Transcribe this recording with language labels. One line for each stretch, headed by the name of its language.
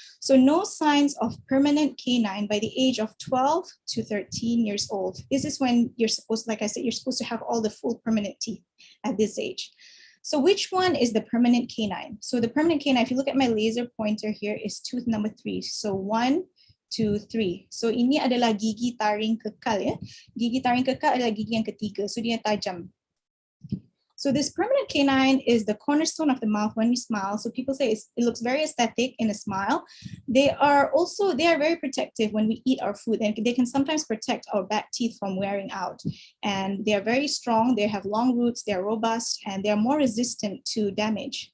English: So no signs of permanent canine by the age of 12 to 13 years old. This is when you're supposed, like I said, you're supposed to have all the full permanent teeth at this age. So which one is the permanent canine? So the permanent canine, if you look at my laser pointer here, is tooth number 3. So 1, 2, 3.
Indonesian: So ini adalah gigi taring kekal, ya. Gigi taring kekal adalah gigi yang ketiga. So dia tajam.
English: So this permanent canine is the cornerstone of the mouth when we smile. So people say it looks very aesthetic in a smile. They are very protective when we eat our food, and they can sometimes protect our back teeth from wearing out. And they are very strong. They have long roots. They are robust, and they are more resistant to damage.